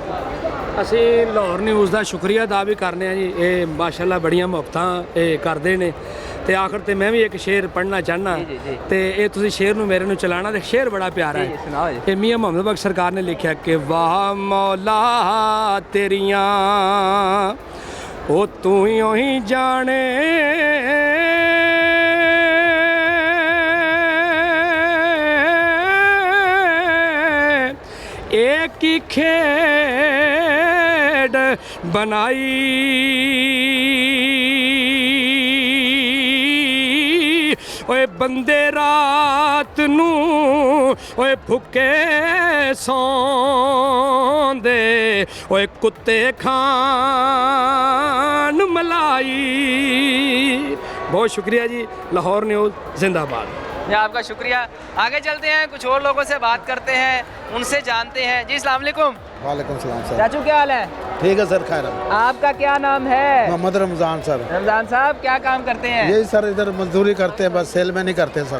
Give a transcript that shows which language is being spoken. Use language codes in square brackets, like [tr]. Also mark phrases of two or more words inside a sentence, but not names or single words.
[pa] ਅਸੀਂ ਲਾਹੌਰ ਨਿਊਜ਼ ਦਾ ਸ਼ੁਕਰੀਆ ਅਦਾ ਵੀ ਕਰਨੇ ਆ ਜੀ, ਇਹ ਮਾਸ਼ਾਅੱਲਾ ਬੜੀਆਂ ਮੁਹੱਬਤਾਂ ਇਹ ਕਰਦੇ ਨੇ। ਤੇ ਆਖਰ ਤੇ ਮੈਂ ਵੀ ਇੱਕ ਸ਼ੇਰ ਪੜ੍ਹਨਾ ਚਾਹਨਾ, ਤੇ ਇਹ ਤੁਸੀਂ ਸ਼ੇਰ ਨੂੰ ਮੇਰੇ ਨੂੰ ਚਲਾਣਾ, ਤੇ ਸ਼ੇਰ ਬੜਾ ਪਿਆਰਾ ਹੈ। ਇਹ ਮੀਆਂ ਮੁਹੰਮਦ ਬਖਸ਼ ਸਰਕਾਰ ਨੇ ਲਿਖਿਆ ਕਿ ਵਾਹ ਮੌਲਾ ਤੇਰੀਆਂ ਉਹ ਤੂੰ ਹੀ ਜਾਣੇ, ਏਕ ਹੀ ਖੇਡ ਬਣਾਈ, ਓਏ ਬੰਦੇ ਰਾਤ ਨੂੰ ਓਏ ਭੁੱਖੇ ਸੌਂਦੇ, ਓਏ ਕੁੱਤੇ ਖਾਣ ਮਲਾਈ। [ur] بہت شکریہ جی، لاہور نیوز زندہ باد. آپکا شکریہ. آگے چلتے ہیں، کچھ اور لوگوں سے بات کرتے ہیں، ان سے جانتے ہیں. [ar] جي السلام عليكم. وعليكم السلام سر. [ur] چاچو کیا حال ہے? ٹھیک ہے سر، خیر. آپکا کیا نام ہے? محمد رمضان سر. رمضان صاحب کیا کام کرتے ہیں? یہی سر، ادھر مزدوری کرتے ہیں، بس سیل میں نہیں کرتے سر.